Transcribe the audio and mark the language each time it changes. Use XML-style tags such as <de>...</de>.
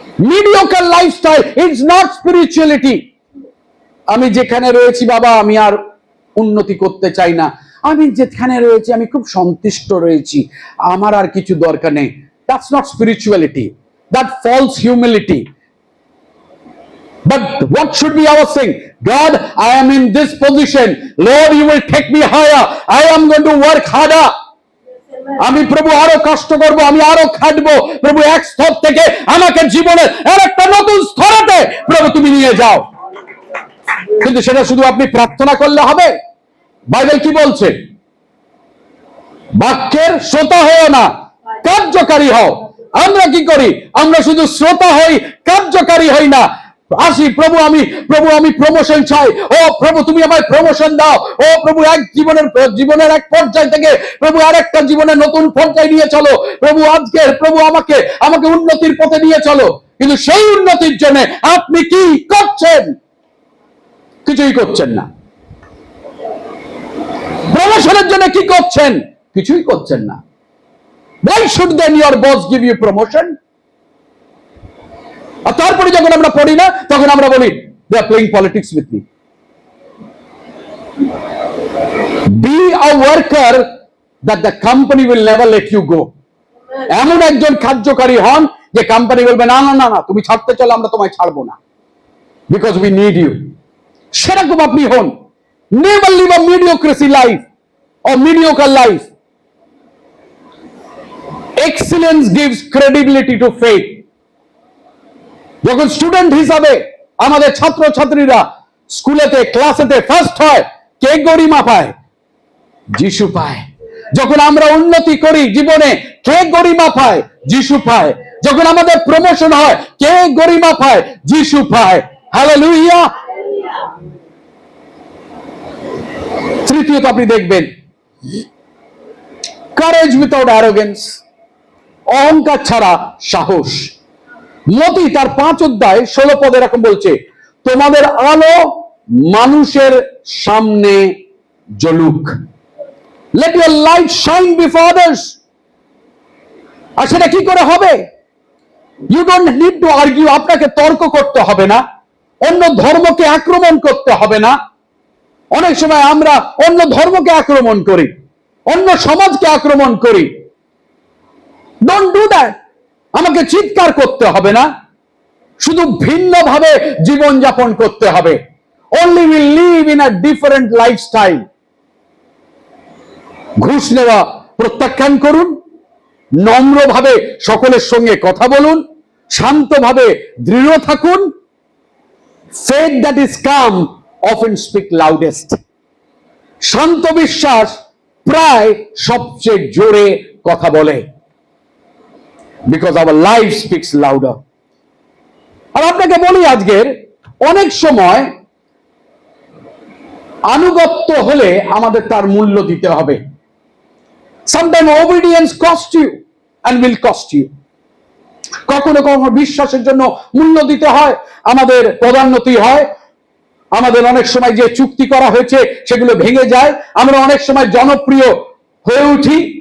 <en>Mediocre lifestyle is not spirituality.</en> <bn>আমি যেখানে রয়েছি বাবা, আমি আর উন্নতি করতে চাই না, আমি যেখানে রয়েছি আমি খুব সন্তুষ্ট রয়েছি, আমার আর কিছু দরকার নেই।</bn> <en>That's not spirituality, that false humility. But what should be our saying? God, I am in this position. Lord, you will take me higher. I am going to work harder.</en> <bn>আমি প্রভু আরো কষ্ট করব, আমি আরো খাটবো। প্রভু এক স্তর থেকে আমাকে জীবনের আরেকটা নতুন স্তরে প্রভু তুমি নিয়ে যাও। কিন্তু সেটা শুধু আপনি প্রার্থনা করলে হবে? বাইবেল কি বলছে? বাক্যের শ্রোতা হও না, কার্যকারী হও। আমরা কি করি? আমরা শুধু শ্রোতা হই, কার্যকারী হই না। আসি, প্রভু আমি প্রমোশন চাই। ও প্রভু তুমি আমায় প্রমোশন দাও। ও প্রভু এক জীবনের এক পর্যায় থেকে প্রভু আরেকটা জীবনের নতুন পর্যায়ে নিয়ে চলো। প্রভু আজকে প্রভু আমাকে উন্নতির পথে নিয়ে চলো। কিন্তু সেই উন্নতির জন্য আপনি কি করছেন? কিছুই করছেন না। প্রমোশনের জন্য কি করছেন? কিছুই করছেন না।</bn> <en>Why should then your boss give you promotion?</en> <bn>আর তারপরে যখন আমরা পড়ি না, তখন আমরা বলি</bn> <en>they are playing politics with me. Be a worker that the company will never let you go.</en> <bn>এমন একজন কার্যকারী হন যে কোম্পানি বলবে না না না না, তুমি ছাড়তে চলো, আমরা তোমায় ছাড়বো না,</bn> <en>because we need you.</en> <bn>সেরকম আপনি হন।</bn> <en>Never live a mediocracy life or mediocre life. Excellence gives credibility to faith.</en> <bn>যখন স্টুডেন্ট হিসাবে আমাদের ছাত্র ছাত্রীরা স্কুলেতে ক্লাসেতে ফার্স্ট হয়, কে গরিমা পায়? যিশু পায়। যখন আমরা উন্নতি করি জীবনে, কে গরিমা পায়? যিশু পায়। যখন আমাদের প্রমোশন হয়, কে গরিমা পায়? যিশু পায়। হালেলুয়া। তৃতীয়ত আপনি দেখবেন</bn> <en>Courage without arrogance.</en> <bn>অহংকার ছাড়া সাহস। মতি তার 5 অধ্যায় 16 পদে এরকম বলছে, তোমাদের আলো মানুষের সামনে জ্বলুক।</bn> <en>Let your light shine before others.</en> <bn>আর সেটা কি করে হবে?</bn> <en>You don't need to argue.</en> <bn>আপনাকে তর্ক করতে হবে না, অন্য ধর্মকে আক্রমণ করতে হবে না। অনেক সময় আমরা অন্য ধর্মকে আক্রমণ করি, অন্য সমাজকে আক্রমণ করি।</bn> <en>Don't do that.</en> <bn>আমাকে চিৎকার করতে হবে না, শুধু ভিন্নভাবে জীবনযাপন করতে হবে।</bn> <en>Only we live in a different lifestyle.</en> <bn>ঘুষ নেওয়া প্রত্যাখ্যান করুন, নম্রভাবে সকলের সঙ্গে কথা বলুন, শান্তভাবে দৃঢ় থাকুন।</bn> <en>Faith that is calm often speak loudest.</en> <bn>শান্ত বিশ্বাস প্রায় সবচেয়ে জোরে কথা বলে,</bn> <en>Because our life speaks louder.</en> <bn>আর আপনাকে বলি, আজকের অনেক সময় আনুগত্য হলে আমাদের তার মূল্য দিতে হবে।</bn> <en>sometime obedience cost you</en> <bn>and will cost you. কখনো কখনো বিশ্বাসের জন্য মূল্য দিতে হয়, আমাদের পদোন্নতি হয়, আমাদের অনেক সময় যে চুক্তি করা হয়েছে সেগুলো ভেঙে যায়, আমরা অনেক সময় জনপ্রিয় হয়ে উঠি।</bn>